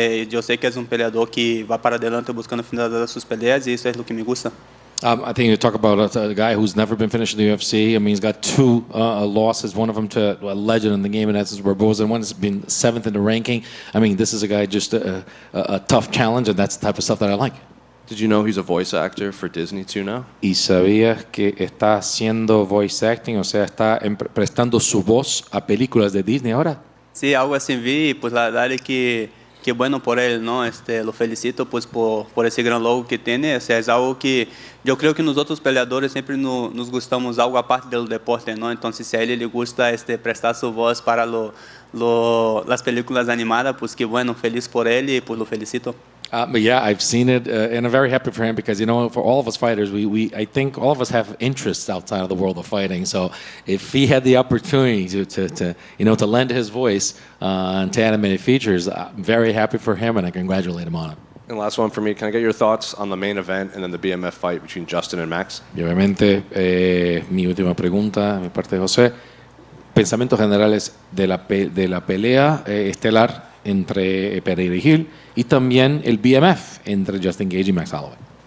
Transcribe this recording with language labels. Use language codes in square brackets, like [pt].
[es] Yo sé que es un peleador que va para adelante buscando finalizar sus peleas y eso es lo que me gusta. [en] I think you talk about a guy who's never been finished in the UFC. I mean, he's got 2 losses, one of them to a legend in the game, and that's Barboza, and one has been 7th in the ranking. I mean, this is a guy just a tough challenge, and that's the type of stuff that I like. Did you know he's a voice actor for Disney too now? [es] ¿Y sabías que está haciendo voice acting, o sea, está prestando su voz a películas de Disney ahora? Sí, algo así vi, pues la verdad es que bueno por él, ¿no? Lo felicito pues por ese gran logro que tiene. O sea, es algo que yo creo que nosotros peleadores siempre nos gustamos algo aparte del deporte, ¿no? Entonces, si a él le gusta prestar su voz para las películas animadas, pues que bueno, feliz por él y pues lo felicito. [en] But yeah, I've seen it, and I'm very happy for him because, for all of us fighters, I think all of us have interests outside of the world of fighting. So if he had the opportunity to lend his voice to animated features, I'm very happy for him, and I congratulate him on it. And last one for me, can I get your thoughts on the main event and then the BMF fight between Justin and Max? [es] Y obviamente, mi última pregunta, mi parte de José, pensamientos generales de la pelea estelar entre Pereira y Hill y también el BMF entre Justin Gage y Max Holloway.